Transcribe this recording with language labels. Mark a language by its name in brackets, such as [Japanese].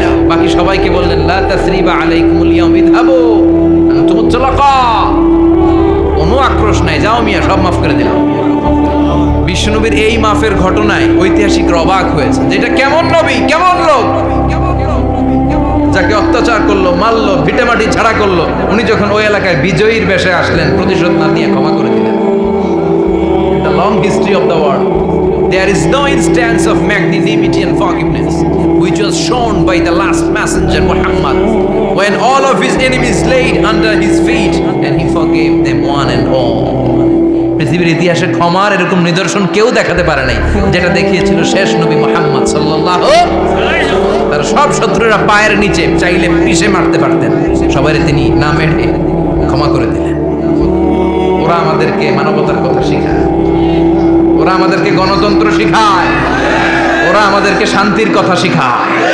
[Bangla] বাকি সবাইকে বললেন [Arabic] লা তাসরিবা আলাইকুমুল ইয়াউম ইযহাবু আনতুমুত তুলাকা, [Bangla] কোনো আক্রোশ নাই, যাও মিয়া, সব মাফ করে দিলাম। বিশ্বনবীর এই মাফের ঘটনায় ঐতিহাসিকরা অবাক হয়েছে, যেটা কেমন নবী, কেমন লোক, যাকে অত্যাচার করলো, মারলো, ভিটেমাটি ছাড়া করলো, উনি যখন ওই এলাকায় বিজয়ীর বেশে আসলেন, প্রতিশোধ না নিয়ে ক্ষমা করে দিলেন। [English] The long history of the world, there is no instance of magnanimity and forgiveness which was shown by the last messenger Muhammad, when all of his enemies laid under his feet and he forgave them one and all. [Bangla] পৃথিবীর ইতিহাসে ক্ষমার এরকম নিদর্শন কেউ দেখাতে পারে নাই যেটা দেখিয়েছিল শেষ নবী মুহাম্মদ সাল্লাল্লাহু আলাইহি ওয়াসাল্লাম। তার সব শত্রুরা পায়ের নিচে চাইলে পিষে মারতে পারতেন, সবাই তিনি না মেরে ক্ষমা করে দিলেন। ওরা আমাদেরকে মানবতার কথা শেখায়, ওরা আমাদেরকে গণতন্ত্র শেখায়, ওরা আমাদেরকে শান্তির কথা শেখায়।